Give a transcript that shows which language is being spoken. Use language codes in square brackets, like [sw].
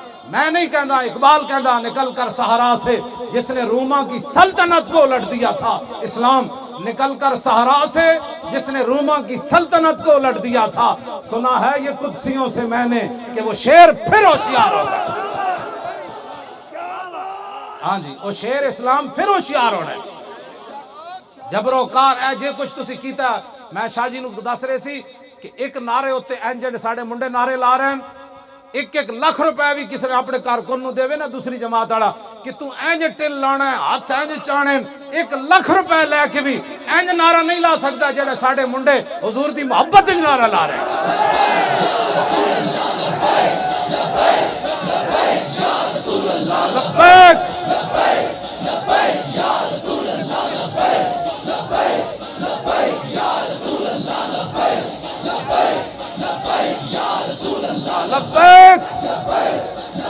[pa] میں نہیں کہندا، اقبال کہندا [ur] نکل کر صحرا سے جس نے روما کی سلطنت کو الٹ دیا تھا. اسلام نکل کر صحرا سے جس نے روما کی سلطنت کو الٹ دیا تھا. سنا ہے یہ قدسیوں سے میں نے کہ وہ شیر پھر ہوشیار ہو گئے. ہاں جی، وہ شیر اسلام پھر ہوشیار ہو رہا ہے. [pa] جبرو کار اے جے کچھ تسی کیتا. میں شاہ جی نو دس رہے سی کہ ایک نعرے ہوتے اینجنڈ ساڑھے منڈے نعرے لا رہے ہیں، 1-1 لاکھ روپے بھی کسی نے اپنے کارکن نو دے وے نا دوسری جماعت والا کہ تو اینج ٹل لانا ہے، ہاتھ اینج چانے، 1 لاکھ روپے لے کے بھی اینج نعرہ نہیں لا سکتا جڑے ساڑھے منڈے حضور دی محبت وچ نعرہ لا رہے لبیک.